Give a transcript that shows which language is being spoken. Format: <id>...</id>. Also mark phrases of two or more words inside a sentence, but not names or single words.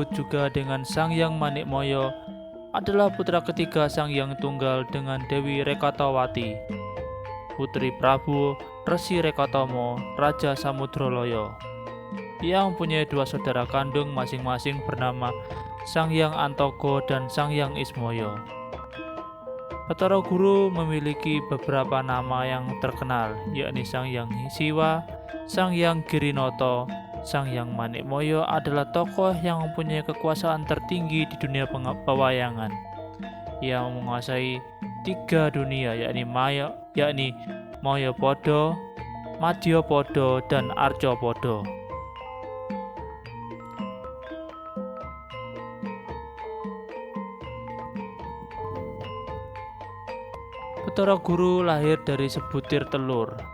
<id>juga dengan Sang Hyang Manikmaya adalah putra ketiga Sang Hyang Tunggal dengan Dewi Rekatawati, putri Prabu Resi Rekatomo, Raja Samudralaya. Ia mempunyai dua saudara kandung masing-masing bernama Sang Hyang Antogo dan Sang Hyang Ismaya. Bathara Guru memiliki beberapa nama yang terkenal, yakni Sang Hyang Siwa, Sang Hyang Girinoto. Sang Hyang Manikmaya adalah tokoh yang mempunyai kekuasaan tertinggi di dunia pewayangan. Ia menguasai 3 dunia, yakni Mayapada, Madyapada, dan Arcapada. Bathara Guru lahir dari sebutir telur.</id>